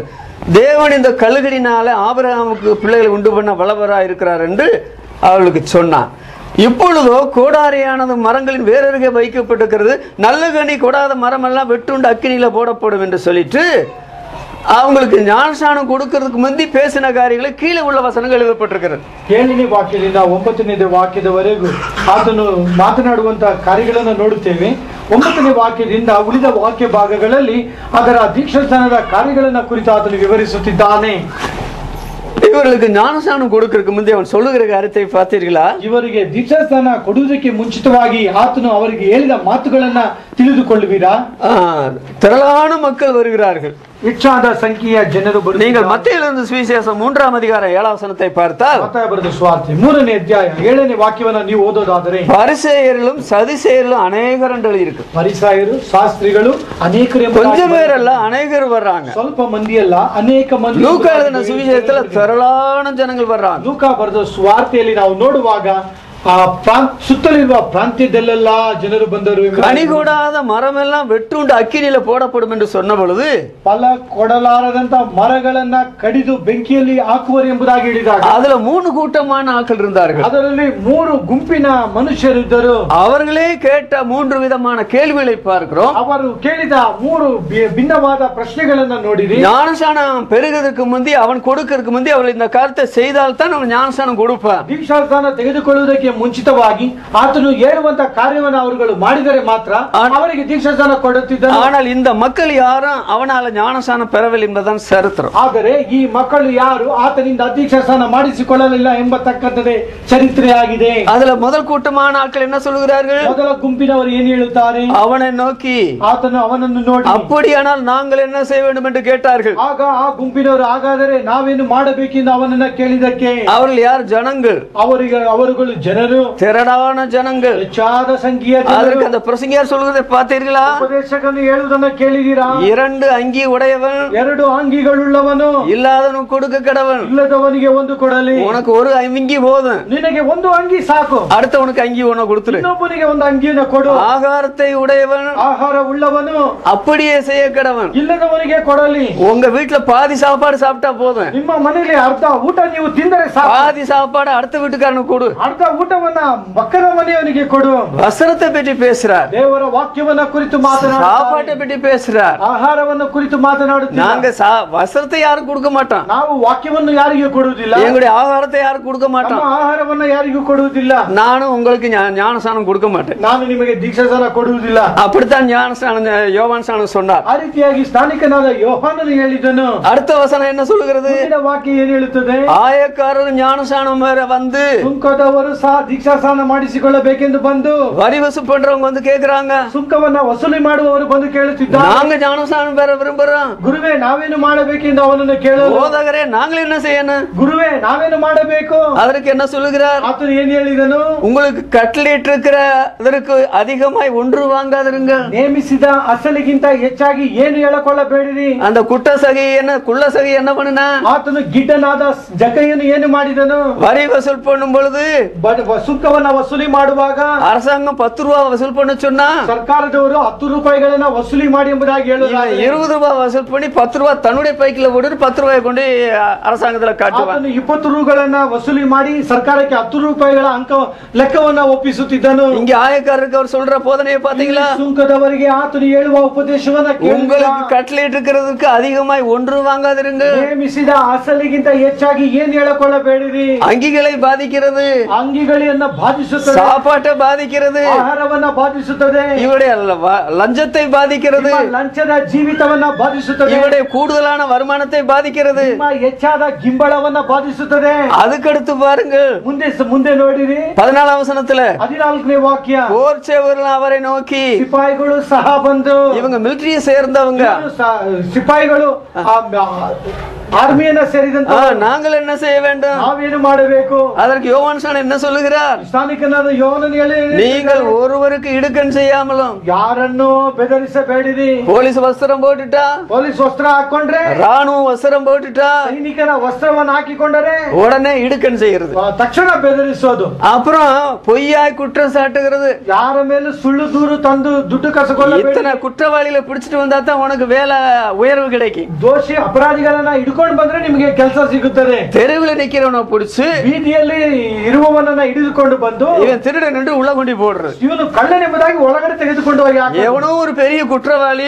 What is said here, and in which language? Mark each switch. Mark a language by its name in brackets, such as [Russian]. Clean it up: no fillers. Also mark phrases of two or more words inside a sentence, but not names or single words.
[Tamil] தேவன் இந்த கழுகடினால ஆபிரகாமுக்கு பிள்ளைகளை உண்டு பண்ண வல்லவராய் இருக்கிறார் என்று அவளுக்கு சொன்னான். இப்பொழுதோ கோடாரியானது மரங்களின் வேறருகே வைக்கப்பட்டிருக்கிறது. நல்ல கனி கொடாத மரம் எல்லாம் வெட்டுண்டு அக்கினியில போடப்படும் என்று சொல்லிட்டு அவங்களுக்கு ஞானஸ்நானம் கொடுக்கிறதுக்கு முந்தி பேசின காரியங்களை கீழே உள்ள வசனங்கள் எழுதப்பட்டிருக்கிறது. [Kannada] 7ನೇ ವಾಕ್ಯದಿಂದ 9ನೇ ವಾಕ್ಯದವರೆಗೂ ಆತನು ಮಾತನಾಡುವಂತಹ ಕಾರ್ಯಗಳನ್ನು ನೋಡುತ್ತೇವೆ. 9ನೇ ವಾಕ್ಯದಿಂದ ಉಳಿದ ವಾಕ್ಯ ಭಾಗಗಳಲ್ಲಿ ಅದರ ದೀಕ್ಷಾಸ್ನಾನದ ಕಾರ್ಯಗಳನ್ನು ಕುರಿತು ಆತನು ವಿವರಿಸುತ್ತಿದ್ದಾನೆ. [Tamil] இவர்களுக்கு ஞானஸ்நானம் கொடுக்கிறதுக்கு முந்தைய அவன் சொல்லுகிற காரியத்தை பார்த்தீர்களா? [Kannada] ಇವರಿಗೆ ದೀಕ್ಷಾಸ್ನಾನ ಕೊಡುವುದಕ್ಕೆ ಮುಂಚಿತವಾಗಿ ಆತನು ಅವರಿಗೆ ಹೇಳಿದ ಮಾತುಗಳನ್ನ ತಿಳಿದುಕೊಳ್ಳುವಿರಾ? [Tamil] திரளான மக்கள் வருகிறார்கள். [Kannada] ಹೆಚ್ಚಾದ ಸಂಖ್ಯೆಯ ಜನರು ಬರುತ್ತಾರೆ. [Tamil] நீங்கள் மத்தேயுவிலிருந்து சுவிசேஷம் 3ஆம் அதிகாரம் 7ஆம் வசனத்தை பார்த்தால், [Kannada] ಮತ್ತಾಯ ಬರೆದ ಸುವಾರ್ತೆ 3ನೇ ಅಧ್ಯಾಯ 7ನೇ ವಾಕ್ಯವನ್ನು ನೀವು ಓದೋದಾದರೆ, [Tamil] பரிசேயர்களும் சதுசேயர்களும் அநேகர் என்று எழுதியிருக்கு. [Kannada] ಪರಿಸಾಯರು ಶಾಸ್ತ್ರಿಗಳು ಅನೇಕರು, [Tamil] கொஞ்சம் பேர் அல்ல, அநேகர் வர்றாங்க. [Kannada] ಸ್ವಲ್ಪ ಮಂದಿ ಅಲ್ಲ, ಅನೇಕ ಮಂದಿ. [Tamil] லூக்கா எழுதின சுவிசேஷத்துல திரளான ஜனங்கள் வர்றாங்க. [Kannada] ಲೂಕಾ ಬರೆದ ಸುವಾರ್ತೆಯಲ್ಲಿ ನಾವು ನೋಡುವಾಗ ಸುತ್ತಲಿರುವ ಪ್ರಾಂತ್ಯದಲ್ಲೆಲ್ಲ ಜನರು ಬಂದರು. [Tamil] கனிகூடாத மரம் எல்லாம் வெட்டுண்டு அக்கினியில போடப்படும் என்று சொன்ன பொழுது, [Kannada] ಫಲ ಕೊಡಲಾರದಂತ ಮರಗಳನ್ನ ಕಡಿದು ಬೆಂಕಿಯಲ್ಲಿ ಹಾಕುವರು ಎಂಬುದಾಗಿ ಹೇಳಿದಾಗ, [Tamil] அதுல 3 கூட்டமான ஆட்கள் இருந்தார்கள். [Kannada] ಅದರಲ್ಲಿ 3 ಗುಂಪಿನ ಮನುಷ್ಯರಿದ್ದರು. [Tamil] அவர்களே கேட்ட 3 விதமான கேள்விகளை பார்க்கிறோம். [Kannada] ಅವರು ಕೇಳಿದ 3 ಭಿನ್ನವಾದ ಪ್ರಶ್ನೆಗಳನ್ನ ನೋಡಿರಿ. [Tamil] ஞானஸ்நானம் பெறுகிறதுக்கு முந்தி, அவன் கொடுக்கிறதுக்கு முந்தி அவர்கள் இந்த காரியத்தை செய்தால் தான் அவன் ஞானஸ்நானம் கொடுப்பான். [Kannada] ದೀಕ್ಷಾಸ್ನಾನ ತೆಗೆದುಕೊಳ್ಳುವುದಕ್ಕೆ ಮುಂಚಿತವಾಗಿ ಆತನು ಹೇಳುವಂತ ಕಾರ್ಯವನ್ನು ಅವರುಗಳು ಮಾಡಿದರೆ ಮಾತ್ರ ಅವರಿಗೆ ದೀಕ್ಷಾಸ್ನಾನ ಕೊಡುತ್ತಿದ್ದರು. [Tamil] ஆனால் இந்த மக்கள் யாரும் அவனால ஞானஸ்நானம் பெறவில்லை என்பதுதான் சரித்திரம். [Kannada] ಆದರೆ ಈ ಮಕ್ಕಳು ಯಾರು ಆತನಿಂದ ದೀಕ್ಷಾಸ್ನಾನ ಮಾಡಿಸಿಕೊಳ್ಳಲಿಲ್ಲ ಎಂಬತಕ್ಕಂಥದ್ದೇ ಚರಿತ್ರೆಯಾಗಿದೆ. [Tamil] அதுல முதல் கூட்டமான ஆட்கள் என்ன சொல்கிறார்கள்? [Kannada] ಮೊದಲ ಗುಂಪಿನವರು ಏನು ಹೇಳುತ್ತಾರೆ? [Tamil] அவனை நோக்கி, [Kannada] ಆತನು ಅವನನ್ನು ನೋಡಿ, [Tamil] அப்படியானால் நாங்கள் என்ன செய்ய வேண்டும் என்று கேட்டார்கள். [Kannada] ಆಗ ಆ ಗುಂಪಿನವರು ಹಾಗಾದರೆ ನಾವೇನು ಮಾಡಬೇಕೆಂದು ಅವನನ್ನ ಕೇಳಿದಕ್ಕೆ, [Tamil] அவர்கள் யார்? ஜனங்கள். [Kannada] ಅವರುಗಳು ಜನರು, [Tamil] திரளான ஜனங்கள், [Kannada] ಹೆಚ್ಚಾದ ಸಂಖ್ಯೆಯ [Tamil] அதற்கு [Kannada] ಜನರು. [Tamil] அந்த பிரசங்கியார் சொல்வதை பார்த்தீர்களா? [Kannada] ಉಪದೇಶಕನು ಹೇಳುವುದನ್ನು ಕೇಳಿದೀರಾ? [Tamil] 2 அங்கி உடையவன் [Kannada] 2 ಅಂಗಿಗಳುಳ್ಳವನು [Tamil] இல்லாதவனுக்கு கொடுக்க கடவன். [Kannada] ಇಲ್ಲದವನಿಗೆ ಒಂದು ಕೊಡಲಿ. [Tamil] உனக்கு ஒரு அங்கி போதும், [Kannada] ನಿನಗೆ ಒಂದು ಅಂಗಿ ಸಾಕು, [Tamil] அடுத்தவனுக்கு அங்கி ஒண்ணு கொடுத்துரு. [Kannada] ಇನ್ನೊಬ್ಬನಿಗೆ ಒಂದು ಅಂಗಿಯನ್ನು ಕೊಡು. [Tamil] ஆகாரத்தை உடையவன் [Kannada] ಆಹಾರ ಉಳ್ಳವನು [Tamil] அப்படியே செய்ய கடவன். [Kannada] ಇಲ್ಲದವನಿಗೆ ಕೊಡಲಿ. [Tamil] உங்க வீட்டுல பாதி சாப்பாடு சாப்பிட்டா போதும், [Kannada] ನಿಮ್ಮ ಮನೆಯಲ್ಲಿ ಅರ್ಧ ಊಟ ನೀವು ತಿಂದರೆ ಸಾಕು, [Tamil] பாதி சாப்பாடு அடுத்த வீட்டுக்காரனுக்கு கொடு. [Kannada] ಅರ್ಧ ಊಟವನ್ನ ಪಕ್ಕದ ಮನೆಯವನಿಗೆ ಕೊಡು. [Tamil] வசனத்தை பற்றி பேசுறார், [Kannada] ದೇವರ ವಾಕ್ಯವನ್ನ ಕುರಿತು ಮಾತನಾಡುತ್ತಾರೆ, [Tamil] சாப்பாட்டை பற்றி பேசுறார். [Kannada] ಆಹಾರವನ್ನು ಕುರಿತು ಮಾತನಾಡುತ್ತಾರೆ. [Tamil] நாங்க வசனத்தை யாரும் கொடுக்க மாட்டோம், [Kannada] ನಾವು ವಾಕ್ಯವನ್ನು ಯಾರಿಗೂ ಕೊಡುವುದಿಲ್ಲ, [Tamil] எங்களுடைய ஆகாரத்தை யாரும் கொடுக்க மாட்டோம், [Kannada] ನಮ್ಮ ಆಹಾರವನ್ನು ಯಾರಿಗೂ ಕೊಡುವುದಿಲ್ಲ, [Tamil] நானும் உங்களுக்கு ஞானஸ்நானம் கொடுக்க மாட்டேன், [Kannada] ನಾನು ನಿಮಗೆ ದೀಕ್ಷಾಸ್ನಾನ ಕೊಡುವುದಿಲ್ಲ. [Tamil] அப்படித்தான் ஞானஸ்நானம் யோவான் ஸ்நானம் சொன்னார். [Kannada] ಆ ರೀತಿಯಾಗಿ ಸ್ಥಾನಿಕನಾದ ಯೋಹಾನನು ಹೇಳಿದನು. [Tamil] அடுத்த வசனம் என்ன சொல்லுகிறது? [Kannada] ವಾಕ್ಯ ಏನು ಹೇಳುತ್ತದೆ? [Tamil] ஆயக்காரர் ஞானஸ்நானம் வந்து, [Kannada] ಸುಂಕದವರು ಸಹ ದೀಕ್ಷಾಸ್ನಾನ ಮಾಡಿಸಿಕೊಳ್ಳಬೇಕೆಂದು ಬಂದು, [Tamil] வரி வசூல் பண்றவங்க வந்து கேக்குறாங்க, [Kannada] ಸುಂಕವನ್ನ ವಸೂಲಿ ಮಾಡುವವರು ಬಂದು ಕೇಳುತ್ತಿದ್ದಾರೆ, [Tamil] நாங்க ஞானஸ்நானம் பெற விரும்புறோம், [Kannada] ಗುರುವೇ ನಾವೇನು ಮಾಡಬೇಕೆಂದು ಅವನನ್ನು ಕೇಳಲು, [Tamil] போதகரே நாங்கள் என்ன செய்யணும், [Kannada] ಗುರುವೇ ನಾವೇನು ಮಾಡಬೇಕು? [Tamil] அதற்கு என்ன சொல்லுகிறார்? [Kannada] ಆತನು ಏನು ಹೇಳಿದನು? [Tamil] உங்களுக்கு கட்டளையிட்டு இருக்கிற அதற்கு அதிகமாய் ஒன்று வாங்காதிருங்கள், [Kannada] ನೇಮಿಸಿದ ಅಸಲಿಗಿಂತ ಹೆಚ್ಚಾಗಿ ಏನು ಹೇಳಿಕೊಳ್ಳಬೇಡಿರಿ. [Tamil] அந்த குள்ள சகை என்ன பண்ணுனா, [Kannada] ಆತನು ಗಿಡ್ಡನಾದ ಜಕೈಯನ್ನು ಏನು ಮಾಡಿದನು? [Tamil] வரி வசூல் பண்ணும் பொழுது, [Kannada] ಸುಂಕವನ್ನ ವಸೂಲಿ ಮಾಡುವಾಗ [Tamil] அரசாங்கம் 10 ரூபாய் வசூல் பண்ண சொன்னா, [Kannada] ಸರ್ಕಾರದವರು 10 ರೂಪಾಯಿಗಳನ್ನ ವಸೂಲಿ ಮಾಡಿ ಎಂಬುದಾಗಿ ಹೇಳುತ್ತಾರೆ. [Tamil] 20 ரூபாய் வசூல் பண்ணி 10 ரூபாய் தன்னுடைய பைக்கில போட்டு 10 ரூபாய் கொண்டு அரசாங்கத்துல காட்டுவான். [Kannada] 20 ರೂಗಳನ್ನು ವಸೂಲಿ ಮಾಡಿ ಸರ್ಕಾರಕ್ಕೆ 10 ರೂಪಾಯಿಗಳ ಲೆಕ್ಕವನ್ನ ಒಪ್ಪಿಸುತ್ತಿದ್ದನು. [Tamil] இங்க ஆயக்காரருக்கு அவர் சொல்ற போதனையை பாத்தீங்களா? [Kannada] ಸುಂಕದವರಿಗೆ ಆತನು ಹೇಳುವ ಉಪದೇಶವನ್ನ [Tamil] உங்களுக்கு கட்டளையிட்டு இருக்கிறதுக்கு அதிகமாய் ஒன்று வாங்காதிருங்க, [Kannada] ನೇಮಿಸಿದ ಅಸಲಿಗಿಂತ ಹೆಚ್ಚಾಗಿ ಏನು ಹೇಳಿಕೊಳ್ಳಬೇಡಿರಿ. [Tamil] அங்கிகளை பாதிக்கிறது, [Kannada] ಅಂಗಿಗಳನ್ನ ಬಾಧಿಸುತ್ತದೆ, [Tamil] சாப்பாட்டை பாதிக்கிறது, [Kannada] ಆಹಾರವನ್ನ ಬಾಧಿಸುತ್ತದೆ, [Tamil] இவருடைய லஞ்சத்தை பாதிக்கிறது, [Kannada] ಲಂಚದ ಜೀವಿತವನ್ನ ಬಾಧಿಸುತ್ತದೆ, [Tamil] இவருடைய கூடுதலான வருமானத்தை பாதிக்கிறது, [Kannada] ಹೆಚ್ಚಾದ ಗಿಂಬಳವನ್ನ ಬಾಧಿಸುತ್ತದೆ. [Tamil] அதுக்கடுத்து பாருங்க, [Kannada] ಮುಂದೆ ನೋಡಿರಿ [Tamil] 14ஆம் வசனத்துல [Kannada] 14ನೇ ವಾಕ್ಯ, [Tamil] போர் சேவர்கள் அவரை நோக்கி, [Kannada] ಸಿಪಾಯಿಗಳು ಸಹ ಬಂದು, [Tamil] இவங்க மிலிಟರಿயை சேர்ந்தவங்க, [Kannada] ಸಿಪಾಯಿಗಳು ಆರ್ಮಿಯನ್ನ ಸೇರಿದಂತ, [Tamil] நாங்கள் என்ன செய்ய வேண்டும், [Kannada] ನಾವೇನು ಮಾಡಬೇಕು? [Tamil] அதற்கு யோவான் ஸ்நானன் என்ன சொல்லுகிறார்? [Kannada] ಸ್ಥಾನಿಕನಾದ ಯೋಹಾನನು ಹೇಳಿ, [Tamil] நீங்கள் ஒருவருக்கு இடுக்கண் செய்யாமலும், [Kannada] ಯಾರನ್ನು ಬೆದರಿಸಬೇಡಿರಿ. [Tamil] போலீஸ் வஸ்திரம் போட்டுட்டா, [Kannada] ಪೊಲೀಸ್ ವಸ್ತ್ರ ಹಾಕೊಂಡ್ರೆ, [Tamil] ராணுவ வஸ்திரம் போட்டுட்டா, [Kannada] ಸೈನಿಕನ ವಸ್ತ್ರವನ್ನು ಹಾಕಿಕೊಂಡರೆ [Tamil] உடனே இடுக்கண் செய்யறது, [Kannada] ತಕ್ಷಣ ಬೆದರಿಸೋದು. [Tamil] அப்புறம் பொய்யாய் குற்றம் சாட்டுகிறது. [Kannada] ಯಾರ ಮೇಲೆ ಸುಳ್ಳು ದೂರು ತಂದು ದುಡ್ಡು ಕಸಕೊಳ್ಳಬೇಡಿ. [Tamil] இத்தனை குற்றவாளிகளை பிடிச்சிட்டு வந்தா தான் உனக்கு வேலை உயர்வு கிடைக்கும். [Kannada] ದೋಷಿ ಅಪರಾಧಿಗಳನ್ನ ಹಿಡ್ಕೊಂಡು ಕರ್ದುಕೊಂಡು ಬಂದ್ರೆ ನಿಮಗೆ ಕೆಲಸ ಸಿಗುತ್ತದೆ. [Tamil] தெருவில் நிக்கிறவனை பிடிச்சு [Kannada] ಬೀದಿಯಲ್ಲಿ ಇರುವವನನ್ನ ಹಿಡಿದುಕೊಂಡು ಬಂದು [Tamil] இவன் திருடன் என்று உள்ள கொண்டு போடுறது. [Kannada] ಇವನು ಕಳ್ಳನೆಂಬುದಾಗಿ ಒಳಗಡೆ ತೆಗೆದುಕೊಂಡು ಹೋಗಿ [Tamil] எவனோ ஒரு பெரிய குற்றவாளி,